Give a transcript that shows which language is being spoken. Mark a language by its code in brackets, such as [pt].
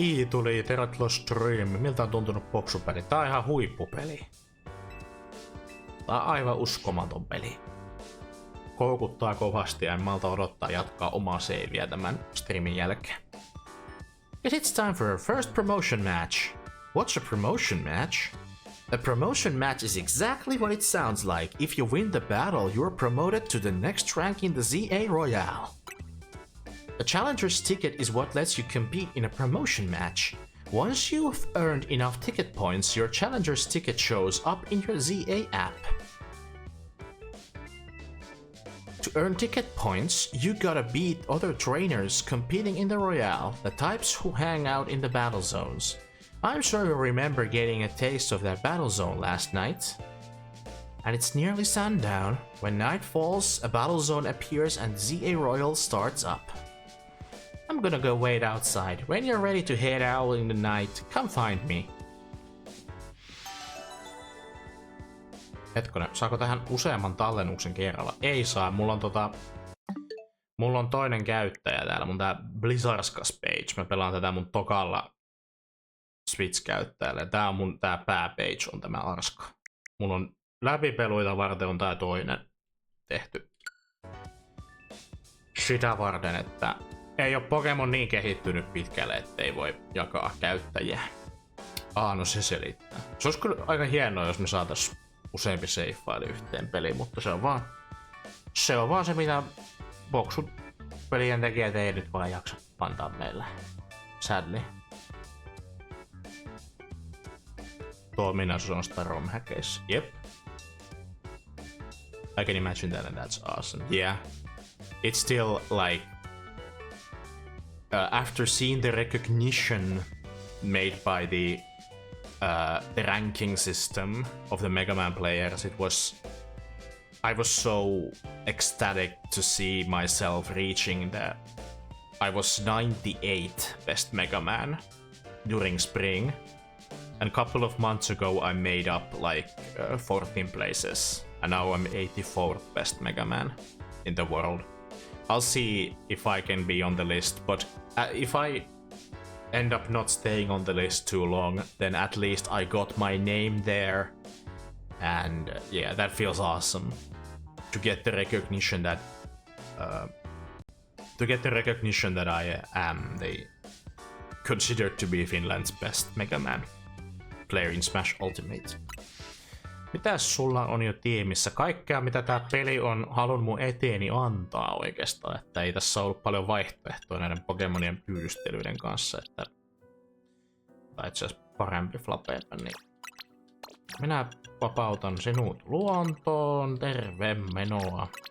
[fi] Tuli, tervetuloa Striimi. Miltä on tuntunut boksupeli? Tää on ihan huippupeli. Tää on aivan uskomaton peli. Koukuttaa kovasti ja en malta odottaa jatkaa omaa seiviä tämän streamin jälkeen. [en] Yes, it's time for our first promotion match. What's a promotion match? A promotion match is exactly what it sounds like. If you win the battle, you're promoted to the next rank in the Z-A Royale. A challenger's ticket is what lets you compete in a promotion match. Once you've earned enough ticket points, your challenger's ticket shows up in your ZA app. To earn ticket points, you gotta beat other trainers competing in the Royale, the types who hang out in the battle zones. I'm sure you remember getting a taste of that battle zone last night. And it's nearly sundown. When night falls, a battle zone appears and Z-A Royale starts up. I'm gonna go wait outside. When you're ready to head out in the night, come find me. [fi] Hetkonen, saako tähän useamman tallennuksen kerralla? Ei saa, mulla on toinen käyttäjä täällä, mun tää Blizzarskas page. Mä pelaan tätä mun tokalla Switch-käyttäjälle. Tää pääpage on tämä Arska. Mulla on läpipeluita varten on tää toinen tehty. Sitä varten, että ei ole Pokemon niin kehittynyt pitkälle, ettei voi jakaa käyttäjiä. No se selittää. Se olisi kyllä aika hienoa, jos me saatais useampi seifaili yhteen peliin, mutta se on vaan se, mitä boksut pelien tekijät ei nyt vaan jaksa antaa meille. Sadly. Tuo ominaisuus on sitä romhackeissa. Jep. [en] I can imagine that and that's awesome. Yeah. It's still like after seeing the recognition made by the ranking system of the Mega Man players, I was so ecstatic to see myself reaching I was 98 best Mega Man during spring, and a couple of months ago I made up like 14 places, and now I'm 84th best Mega Man in the world. I'll see if I can be on the list, but if I end up not staying on the list too long, then at least I got my name there, and yeah, that feels awesome. To get the recognition that I am considered to be Finland's best Mega Man player in Smash Ultimate. [fi] Mitäs sulla on jo tiimissä? Kaikkea mitä tää peli on halunnut mun eteeni antaa oikeastaan, että ei tässä ollut paljon vaihtoehtoja näiden Pokemonien pyydystelyiden kanssa, että tai itse asiassa parempi flapeepa, niin minä vapautan sinut luontoon, terve menoa.